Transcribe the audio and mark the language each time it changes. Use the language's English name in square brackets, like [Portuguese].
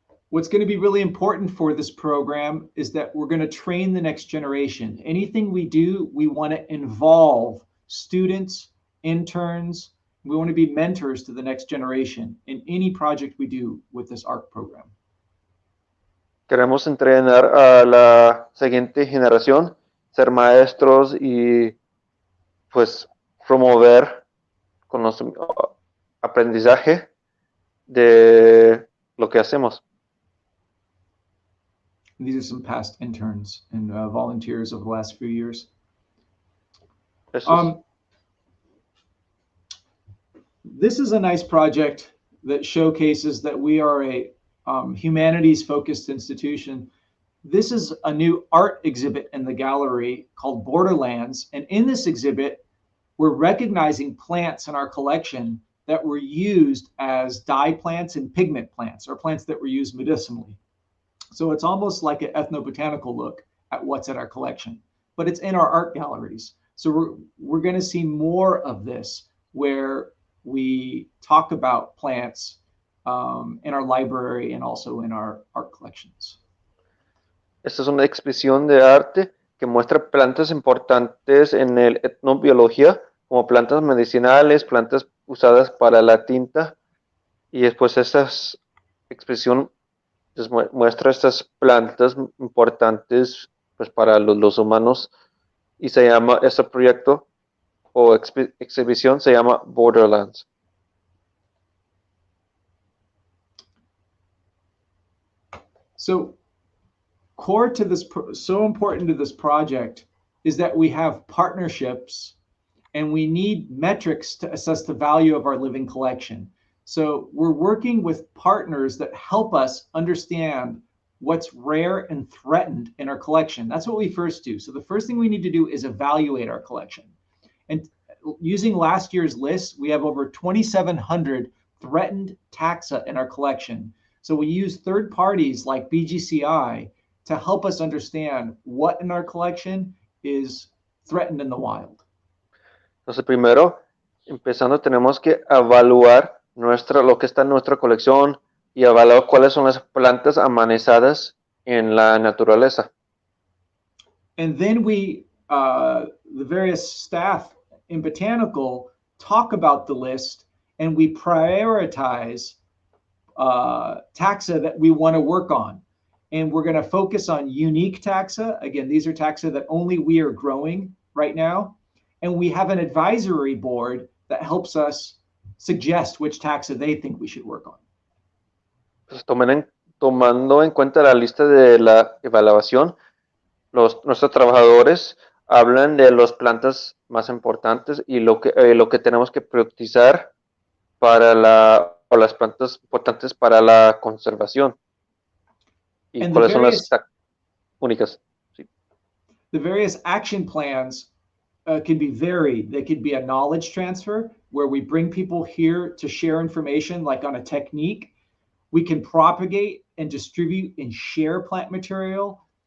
[English] What's going to be really important for this program is that we're going to train the next generation. Anything we do, we want to involve students, interns. We want to be mentors to the next generation in any project we do with this ARC program. [Spanish] Queremos entrenar a la siguiente generación, ser maestros y pues promover aprendizaje de lo que hacemos. [English] These are some past interns and volunteers over the last few years. This is a nice project that showcases that we are a humanities-focused institution. This is a new art exhibit in the gallery called Borderlands. And in this exhibit, we're recognizing plants in our collection that were used as dye plants and pigment plants, or plants that were used medicinally. So it's almost like an ethnobotanical look at what's in our collection, but it's in our art galleries. So we're going to see more of this, where we talk about plants in our library and also in our art collections. [Spanish] Esta es una exposición de arte que muestra plantas importantes en el etnobiología, como plantas medicinales, plantas usadas para la tinta, y después esta exposición muestra estas plantas importantes pues para los humanos, y se llama, este proyecto o exhibición se llama Borderlands. [English] So core to this, so important to this project is that we have partnerships and we need metrics to assess the value of our living collection. So we're working with partners that help us understand what's rare and threatened in our collection. That's what we first do. So the first thing we need to do is evaluate our collection. And using last year's list, we have over 2,700 threatened taxa in our collection. So we use third parties like BGCI to help us understand what in our collection is threatened in the wild. [Spanish] Entonces, primero, empezando, tenemos que evaluar lo que está en nuestra colección y evaluar cuáles son las plantas amenazadas en la naturaleza. [English] And then we, the various staff in Botanical, talk about the list, and we prioritize taxa that we want to work on. And we're going to focus on unique taxa. Again, these are taxa that only we are growing right now. And we have an advisory board that helps us suggest which taxa they think we should work on. [Spanish] Pues tomando en cuenta la lista de la evaluación, nuestros trabajadores hablan de las plantas más importantes y lo que tenemos que priorizar para las plantas importantes para la conservación. ¿Y [English] and [Spanish] cuáles son las únicas? Sí. [English] The various action plans can be varied. They could be a knowledge transfer, where we bring people here to share information, like on a technique. We can propagate and distribute and share plant material.